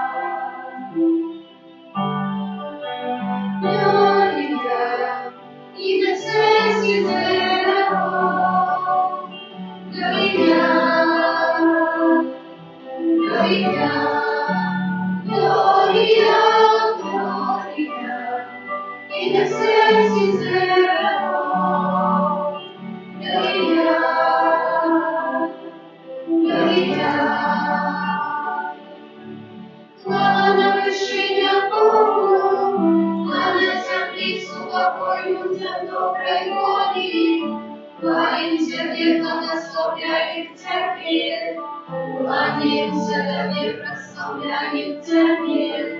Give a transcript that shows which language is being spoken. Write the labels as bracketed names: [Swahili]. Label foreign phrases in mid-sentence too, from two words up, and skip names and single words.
[Latin] Gloria in excelsis Deo, Gloria, Gloria, Gloria, Gloria in excelsis Deo, Gloria, Gloria. [Russian] Хвала на вершине Богу, а на земле слава людям доброй воли. Кланяемся верно, прославляем Тебе, кланяемся Тебе, прославляем Тебе.